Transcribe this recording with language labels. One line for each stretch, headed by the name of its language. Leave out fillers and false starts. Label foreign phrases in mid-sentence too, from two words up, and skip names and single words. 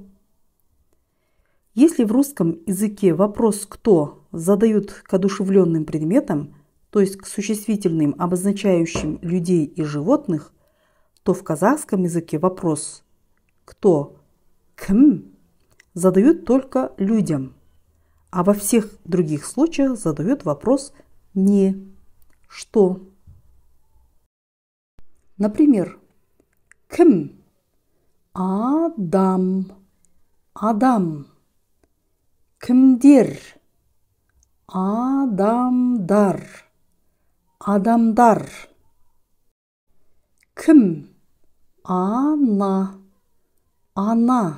Russian: Если в русском языке вопрос «кто» задают к одушевленным предметам, то есть к существительным, обозначающим людей и животных, то в казахском языке вопрос «кто», «кім» задают только людям, а во всех других случаях задают вопрос «не», «что». Например,
Kazakh: «кім» – адам, адам. Кімдер – адамдар, адамдар. Кім – ана, ана.